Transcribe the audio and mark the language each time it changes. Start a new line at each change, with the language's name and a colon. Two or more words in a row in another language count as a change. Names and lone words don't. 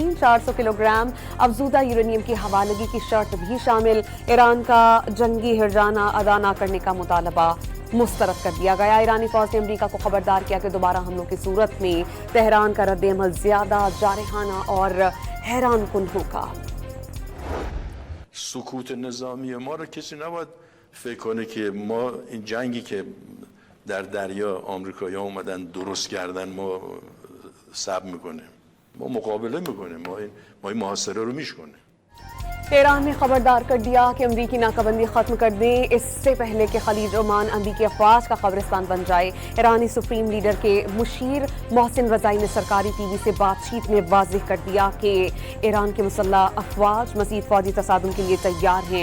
Urdu: 400 کلوگرام افزودہ یورینیم کی حوالگی کی شرط بھی شامل. ایران کا جنگی ہرجانہ ادا نہ کرنے کا مطالبہ مسترد کر دیا گیا. ایرانی فوج نے امریکا کو خبردار کیا کہ دوبارہ حملوں کی صورت میں تہران کا ردِعمل زیادہ جارحانہ اور حیران کن ہوگا.
Persian: سکوت نظامی ما رو کسی نباید فکر کنه که ما این جنگی که در دریا آمریکایی‌ها اومدن درست کردن ما صبر میکنیم، ما مقابله میکنیم، ما این محاصره رو میشکنیم.
Urdu: ایران نے خبردار کر دیا کہ امریکی ناکہ بندی ختم کر دیں اس سے پہلے کہ خلیج عمان امریکی افواج کا قبرستان بن جائے. ایرانی
English: supreme leader
Urdu: کے مشیر محسن رضائی نے سرکاری ٹی وی سے بات چیت میں واضح کر دیا کہ ایران کے مسلح افواج مزید فوجی تصادم کے لیے تیار ہیں.